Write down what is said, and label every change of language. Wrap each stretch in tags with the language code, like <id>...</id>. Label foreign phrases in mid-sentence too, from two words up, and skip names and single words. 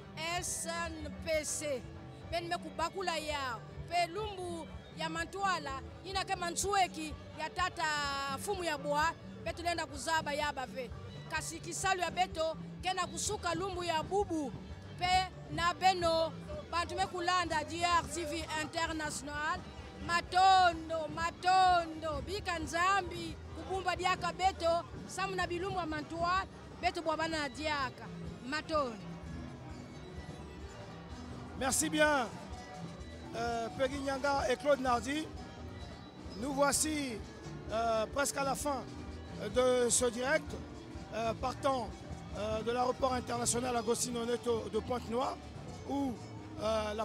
<ktu>SNPC ben me kubakula ya pelumbu ya mantwala ina kama nsueki ya tata fumu ya boa betu lenda kuzaba ya bave kasi kisalu ya beto kena kusuka lumbu ya bubu pe na beno bantu me kulanda DRTV International matondo bika nzambi kubumba diaka beto samu na bilumbu ya mantwala beto bwabana diaka matondo.</ktu> <fr>Merci bien, Peggy Nyanga et Claude Nardi. Nous voici presque à la fin de ce direct, partant de l'aéroport international Agostino Neto de Pointe-Noire, où la</fr>